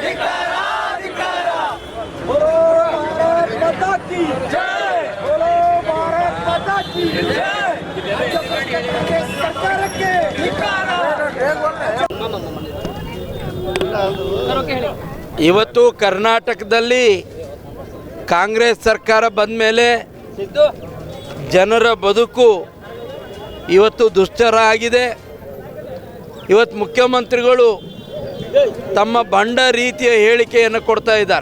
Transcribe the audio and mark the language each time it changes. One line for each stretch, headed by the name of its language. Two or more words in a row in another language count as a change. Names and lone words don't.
Hindi: बोलो भारत माता की जय, बोलो भारत माता की जय, सरकार के
Kannada: ಇವತ್ತು ಕರ್ನಾಟಕದಲ್ಲಿ ಕಾಂಗ್ರೆಸ್ ಸರ್ಕಾರ ಬಂದ ಮೇಲೆ ಜನರ ಬದುಕು ಇವತ್ತು ದುಸ್ತರ ಆಗಿದೆ. ಇವತ್ತು ಮುಖ್ಯಮಂತ್ರಿಗಳು ತಮ್ಮ ಬಂಡ ರೀತಿಯ ಹೇಳಿಕೆಯನ್ನು ಕೊಡ್ತಾ ಇದ್ದಾರೆ.